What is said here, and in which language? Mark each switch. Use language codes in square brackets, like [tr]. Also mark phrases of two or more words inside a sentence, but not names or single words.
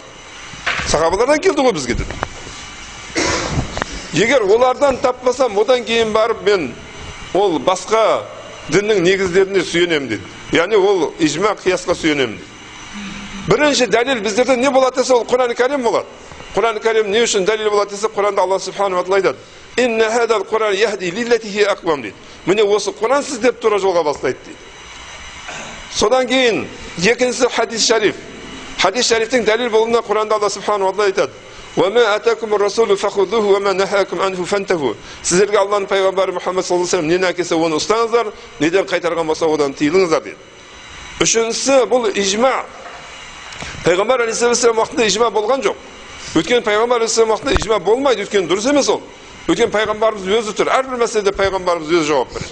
[kk] Сахабалардан келді ғой бізге дейді. Егер олардан таппасам, одан кейін барып мен ол басқа діннің негіздеріне сүйенемін дейді. Яғни ол ижма қиясқа сүйенемін дейді. Бірінші дәлел біздерде не болады десе, ол Құран Кәрим болады. Құран Кәрим не үшін дәлел болады десе, Құранда [ar] الله سبحانه وتعالى [kk] айтады: [ar] "إن هذا القرآن يهدي للتي هي أقوم" [kk] дейді. Міне осы Құран сіздерді тура жолға бастайды дейді. Содан кейін екіншісі хадис шариф. Хадис шарифтің дәлел болуына Құранда [ar] الله سبحانه وتعالى [kk] айтады: [ar] "وما آتاكم الرسول فخذوه وما نهاكم عنه فانتهوا." [kk] Сіздерге Алланың пайғамбары Мұхаммад [ar] صلى الله عليه وسلم [kk] нені әкелсе оны ұстаңыздар, неден қайтарған болса одан тыйылыңыздар дейді. Үшіншісі бұл ижма. Пайғамбар алейхиссалам уақытында ижма болған жоқ. Өйткені пайғамбар алейхиссалам уақытында ижма болмайды, өйткені дұрыс емес ол. Өйткені пайғамбарымыз өзі тұр, әрбір мәселеде пайғамбарымыз өзі жауап береді.